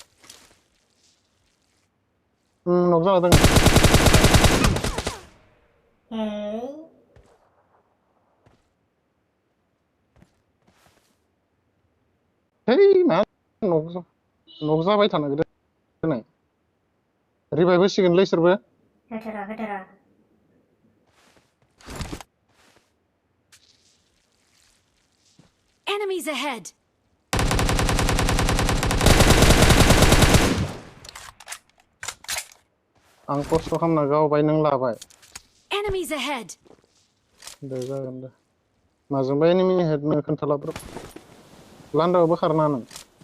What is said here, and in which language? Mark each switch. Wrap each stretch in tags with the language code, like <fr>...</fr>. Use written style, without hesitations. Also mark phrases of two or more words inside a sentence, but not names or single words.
<brx>नक जाना दङ मा नक जाबाय थानांगौ दिनै रिभाइभ होसिगोनलै इसोरबो होथ'र'</brx> <en>Enemies ahead!</en> <brx>आं खस्थ' खालामना गावबाय नों लाबाय</brx> <en>Enemies ahead!</en> <brx>दे जागोन दे माजोंबा</brx> <en>enemy head</en> <brx>नो खोन्थालाब्र' लान्दाआवबो खारनो हागोन</brx>